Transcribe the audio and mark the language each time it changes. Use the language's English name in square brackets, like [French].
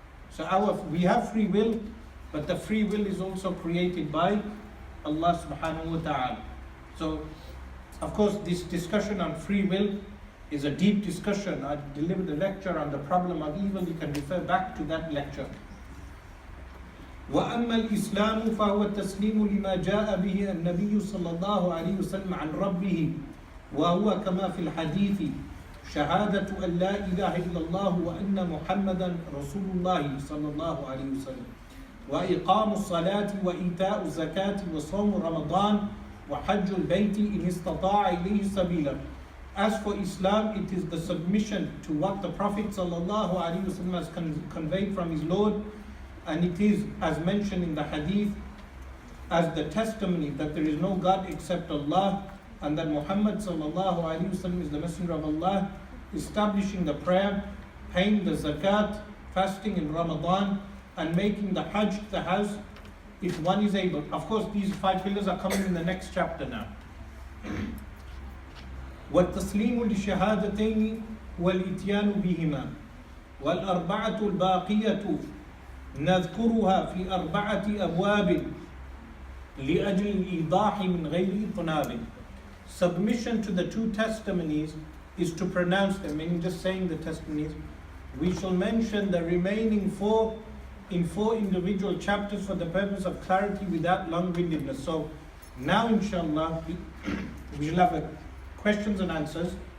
[English] So we have free will, but the free will is also created by Allah subhanahu wa ta'ala. So, of course, this discussion on free will is a deep discussion. I delivered a lecture on the problem of evil. You can refer back to that lecture. [Arabic] وَأَمَّا الْإِسْلَامُ فَهُوَ التَّسْلِيمُ لِمَا جَاءَ بِهِ النَّبِيُّ صَلَّى اللَّهُ عَلَيْهِ وسلم عَنْ رَبِّهِ وَهُوَ كَمَا فِي الْحَدِيثِ شهادة أن لا إله إلا الله وأن محمدا رسول الله صلى الله عليه وسلم وإقام الصلاة وإيتاء الزكاة وصوم رمضان وحج البيت إن استطاع إليه سبيلا. [English] As for Islam, it is the submission to what the Prophet ﷺ has conveyed from his Lord, and it is, as mentioned in the hadith, as the testimony that there is no God except Allah, and that Muhammad ﷺ is the Messenger of Allah, establishing the prayer, paying the zakat, fasting in Ramadan, and making the Hajj to the house if one is able. Of course, these 5 pillars are coming in the next chapter now. [Arabic] والتسليم للشهادتين والإتيان بهما والأربعة الباقية نذكرها في 4 أبواب لأجل الإيضاح من غير إطناب. [English] Submission to the 2 testimonies is to pronounce them, meaning just saying the testimonies. We shall mention the remaining four in four individual chapters for the purpose of clarity without long-windedness. So now inshallah we shall have questions and answers.